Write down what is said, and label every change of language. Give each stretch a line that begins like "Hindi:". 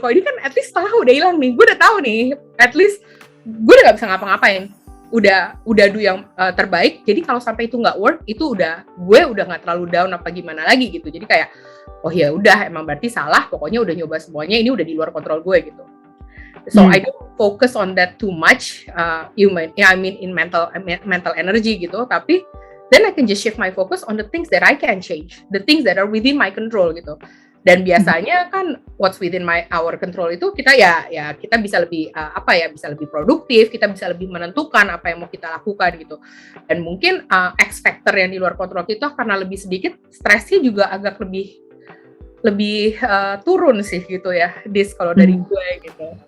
Indonesian: Kalau ini kan at least setengah udah hilang nih, gue udah tahu nih, at least gue udah nggak bisa ngapa-ngapain. Udah do yang terbaik. Jadi kalau sampai itu nggak work, itu gue udah nggak terlalu down apa gimana lagi gitu. Jadi kayak oh ya udah, emang berarti salah. Pokoknya udah nyoba semuanya, ini udah di luar kontrol gue gitu.
English: So I don't focus on that too much. In mental energy
Indonesian: gitu. Tapi
English: then I can just shift my focus on the things that I can change, the things that are within my control
Indonesian: gitu. Dan biasanya kan
English: what's within our control
Indonesian: itu kita ya kita bisa lebih bisa lebih produktif, kita bisa lebih menentukan apa yang mau kita lakukan gitu. Dan mungkin X factor yang di luar kontrol kita karena lebih sedikit, stresnya juga agak lebih turun sih gitu ya, kalau dari gue gitu.